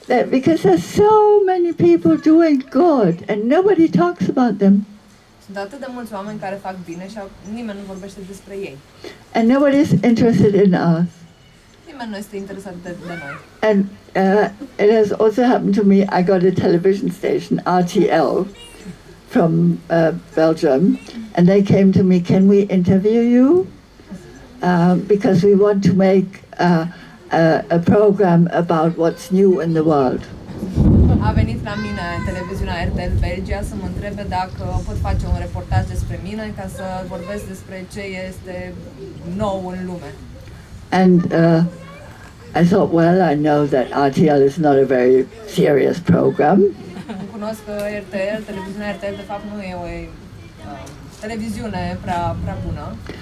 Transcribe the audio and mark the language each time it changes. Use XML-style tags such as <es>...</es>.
<en>Because there's so many people doing good and nobody talks about them.</en> <ro>Sunt atât de mulți oameni care fac bine și nimeni nu vorbește despre ei.</ro> <en>And nobody's interested in us.</en> <ro>Nimeni nu este interesat de noi.</ro> <en>And it has also happened to me. I got a television station, RTL, from Belgium, and they came to me, can we interview you? Because we want to make a program about what's new in the world.</en> <ro>A venit la mine televiziunea RTL Belgia să mă întrebe dacă pot face un reportaj despre mine ca să vorbesc despre ce este nou în lume.</ro> <en>And I thought, well, I know that RTL is not a very serious program.</en> <ro>Cunosc că RTL, televiziunea RTL, de fapt nu e o televiziune prea bună.</ro>